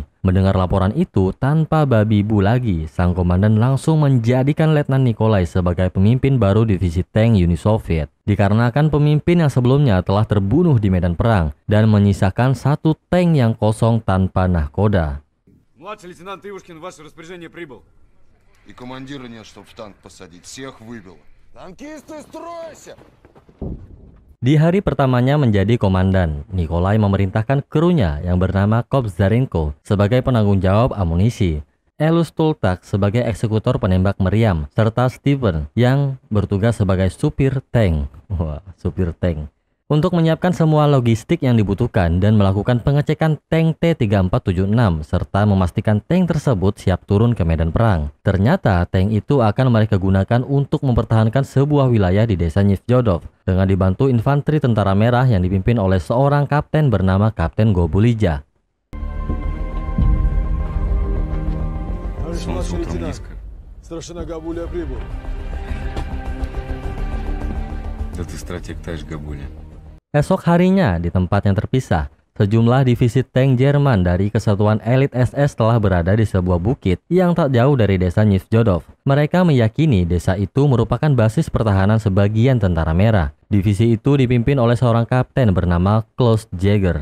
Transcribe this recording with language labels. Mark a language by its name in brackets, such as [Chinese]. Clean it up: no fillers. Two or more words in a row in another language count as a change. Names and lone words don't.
[Indonesian] Mendengar laporan itu, tanpa babi bu lagi, sang komandan langsung menjadikan Letnan Nikolai sebagai pemimpin baru divisi tank Uni Soviet. Dikarenakan pemimpin yang sebelumnya telah terbunuh di medan perang dan menyisakan satu tank yang kosong tanpa nahkoda. [Russian] Младший лейтенант Ивушкин в ваше распоряжение прибыл. И командира нет, чтоб в танк посадить. Всех выбило. Танкисты, стройся! [Indonesian] Di hari pertamanya menjadi komandan, Nikolai memerintahkan krunya yang bernama Kobzarenko sebagai penanggung jawab amunisi, Elus Tultak sebagai eksekutor penembak meriam, serta Steven yang bertugas sebagai supir tank. Wah, supir tank. Untuk menyiapkan semua logistik yang dibutuhkan dan melakukan pengecekan tank T-3476 serta memastikan tank tersebut siap turun ke medan perang. Ternyata tank itu akan mereka gunakan untuk mempertahankan sebuah wilayah di desa Nizhjodov dengan dibantu infanteri tentara merah yang dipimpin oleh seorang kapten bernama Kapten Gobulija. [Russian] Солнце утром низко. Старшина Габуля прибыл. Да ты стратег, товарищ Габуля. [Indonesian] Esok harinya, di tempat yang terpisah, sejumlah divisi tank Jerman dari kesatuan elit SS telah berada di sebuah bukit yang tak jauh dari desa Nizhjodov. Mereka meyakini desa itu merupakan basis pertahanan sebagian tentara merah. Divisi itu dipimpin oleh seorang kapten bernama Klaus Jäger.